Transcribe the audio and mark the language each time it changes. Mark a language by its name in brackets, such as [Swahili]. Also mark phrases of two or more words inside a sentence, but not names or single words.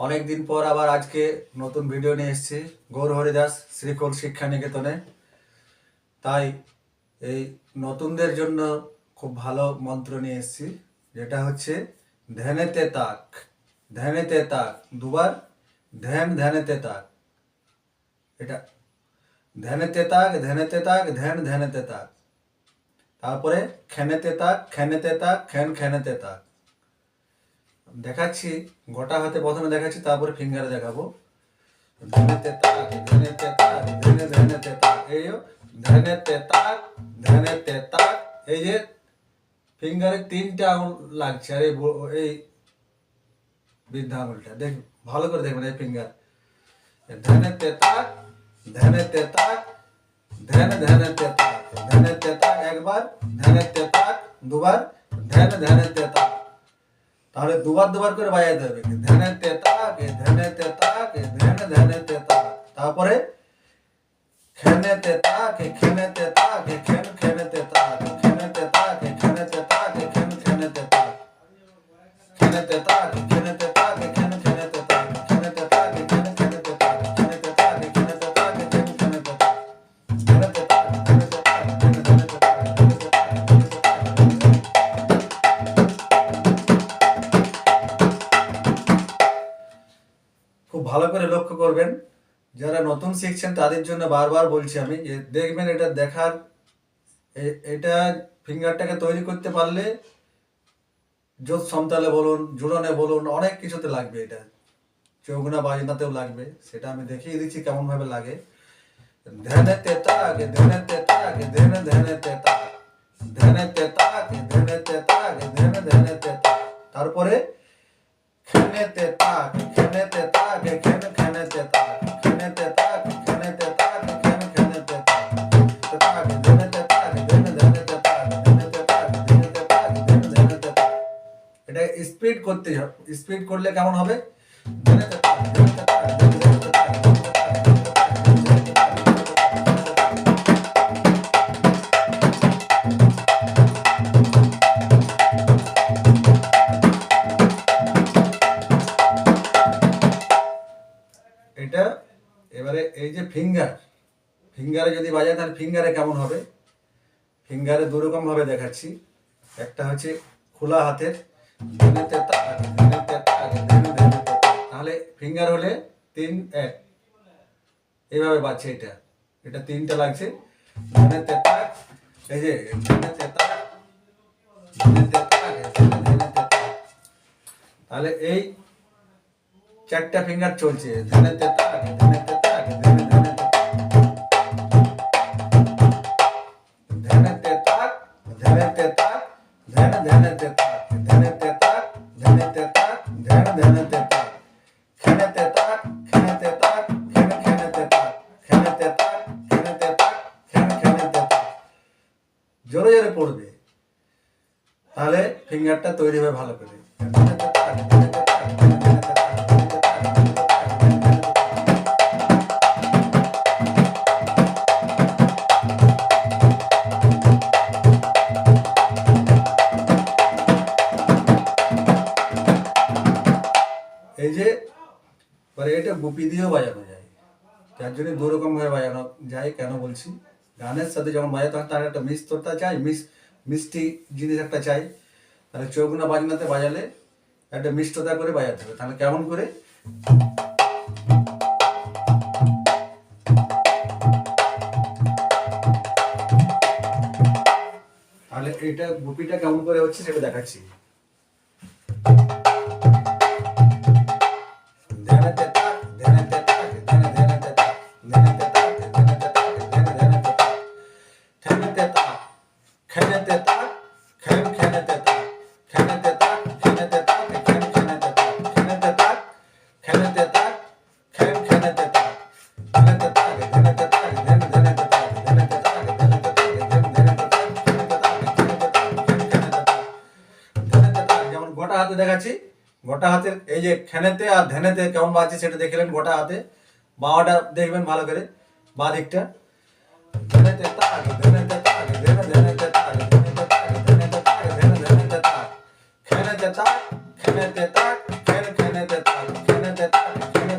[Bangla] অনেকদিন পর আবার আজকে নতুন ভিডিও নিয়ে এসেছি গৌর হরিদাস শ্রীকোল শিক্ষা নিকেতনে। তাই এই নতুনদের জন্য খুব ভালো মন্ত্র নিয়ে এসেছি, যেটা হচ্ছে ধ্যানেতে তাক। ধ্যানেতে তাক দুবার, ধ্যান ধ্যানেতে তাক। এটা ধ্যানেতে তাক, ধ্যানেতে তাক, ধ্যান ধ্যানেতে তাক। তারপরে খেনেতে তাক, খেনেতে তাক, খ্যান খেনেতে তাক। দেখাচ্ছি গোটা হাতে প্রথমে দেখাচ্ছি, তারপরে ফিঙ্গারে দেখাবো। ধ্যানেতে তাক, ধ্যানেতে তাক, ধ্যানে ধ্যানেতে তাক। এই ধ্যানেতে তাক, ধ্যানেতে তাক। এই যে ফিঙ্গারে 3টা আঙুল লাগছে, আর এই বৃদ্ধা আঙুলটা দেখ, ভালো করে দেখবেন এই ফিঙ্গার। ধ্যানেতে তাক, ধ্যানেতে তাক, ধ্যান ধ্যানেতে তাক। ধ্যানেতে তাক একবার, ধ্যানেতে তাক দুবার, ধ্যান ধ্যানেতে তাক। তাহলে দুবার দুবার করে বাজাতে হবে। ধ্যানেতে তাক, ধ্যানেতে তাক, ধ্যান ধ্যানেতে তাক। তারপরে খেনেতে তাক, খেনেতে তাক, খেন খেনেতে তাক। খেনেতে তাক, খেনেতে তাক, খেন খেনেতে তাক। খেনেতে তাক, খেনেতে তাক, খেন খেনেতে তাক। খেনেতে তাক, খেন খেনেতে তাক। খেনেতে তাক, খেনেতে তাক, খেন খেনেতে তাক। খেনেতে তাক, খেনেতে তাক, খেন খেনেতে তাক। খেনেতে তাক, খেনেতে তাক। খুব ভালো করে লক্ষ্য করবেন, যারা নতুন শিখছেন তাদের জন্য বারবার বলছি আমি, যে দেখবেন এটা দেখার, এটা ফিঙ্গারটাকে তৈরি করতে পারলে জোৎ সমতালে বলুন, জুড়নে বলুন, অনেক কিছুতে লাগবে। এটা চৌগুনা বাজনাতেও লাগবে, সেটা আমি দেখিয়ে দিচ্ছি কেমন ভাবে লাগে। ধ্যানেতে তাক, ধ্যানেতে তাক, ধ্যান ধ্যানেতে তাক। ধ্যানেতে তাক, ধ্যানেতে তাক, ধ্যান ধ্যানেতে তাক। তারপরে খেনেতে তাক, খেনেতে তাক, খেন খেনেতে তাক। খেনেতে তাক, খেনেতে তাক, খেন খেনেতে তাক। তাক ধ্যানেতে তাক, ধ্যান ধ্যানেতে তাক। ধ্যানেতে তাক, ধ্যানেতে তাক, ধ্যান ধ্যানেতে তাক। এটা স্পিড করতে হবে। স্পিড করলে কেমন হবে? ধ্যানেতে তাক, ধ্যানেতে তাক, ধ্যান ধ্যানেতে তাক, ধ্যানেতে তাক, ধ্যানেতে তাক, ধ্যানেতে তাক, ধ্যানেতে তাক, ধ্যানেতে তাক। এটা এবারে এই যে ফিঙ্গারে যদি বাজায় তাহলে ফিঙ্গারে কেমন হবে? ফিঙ্গারে দুরকম ভাবে দেখাচ্ছি। একটা হচ্ছে খোলা হাতের, ধ্যানেতে তাক, ধ্যানেতে তাক, ধ্যান ধ্যানেতে তাক। তাহলে ফিঙ্গার হলে 3-1 এইভাবে বাজছে। এটা 3টা লাগছে। ধ্যানেতে তাক, এই যে ধ্যানেতে তাক, ধ্যানেতে তাক, ধ্যানেতে তাক। তাহলে এই 4টা ফিঙ্গার চলছে। ধ্যানেতে তাক, ধ্যানেতে তাক, ধ্যানে ধ্যানেতে তাক। ধ্যানেতে তাক, ধ্যানেতে তাক, ধ্যান ধ্যানেতে তাক। ধ্যানেতে তাক, ধ্যানেতে তাক, ধ্যান ধ্যানেতে তাক। খেনেতে তাক, খেনেতে তাক, খেন খেনেতে তাক। খেনেতে তাক, খেনেতে তাক, খেন খেনেতে তাক। জোরে জোরে পড়বে, তাহলে ফিঙ্গারটা তৈরি হবে ভালো করে। ধ্যানেতে তাক, ধ্যানেতে তাক, ধ্যান ধ্যানেতে তাক। ধ্যানেতে তাক, ধ্যানেতে তাক, ধ্যান ধ্যানেতে তাক। এই যে এটা গুপি দিয়েও বাজানো যায়, যার জন্য দুরকম ভাবে বাজানো যায়। কেন বলছি? গানের সাথে যখন বাজাতে হয় তার একটা মিষ্টতা চাই, মিষ্টি জিনিস একটা চাই। তাহলে চৌগুনা বাজনাতে বাজালে একটা মিষ্টতা করে বাজাতে হবে। তাহলে কেমন করে? তাহলে এটা গুপিটা কেমন করে হচ্ছে সেটা দেখাচ্ছি। ধ্যানেতে তাক, ধ্যানেতে তাক, ধ্যানে ধ্যানেতে তাক। ধ্যানেতে তাক, ধ্যানেতে তাক, ধ্যানে ধ্যানেতে তাক। খেনেতে তাক, খেনেতে তাক, খেন খেনেতে তাক। খেনেতে তাক, খেনেতে তাক, খেন খেনেতে তাক। খেনেতে তাক, খেনেতে তাক, খেন খেনেতে তাক। ধ্যানেতে তাক, ধ্যানেতে তাক, ধ্যান ধ্যানেতে তাক। ধ্যানেতে তাক, ধ্যানেতে তাক, ধ্যান ধ্যানেতে তাক। খেনেতে তাক, খেনেতে তাক, খেন খেনেতে তাক। ধ্যানেতে তাক যেমন গোটা হাতে দেখাচ্ছি। গোটা হাতের এই যে খেনেতে আর ধ্যানেতে কেমন বাজছে সেটা দেখলেন গোটা হাতে। বাঁটা দেখবেন ভালো করে, বাঁ দিকটা। ধ্যানেতে তাক, ধ্যানেতে তাক, ধ্যানে ধ্যানেতে তাক। ধ্যানেতে তাক, ধ্যানেতে তাক, ধ্যানে ধ্যানেতে তাক। খেনেতে তাক, খেনেতে তাক, খেন খেনেতে তাক। খেনেতে তাক,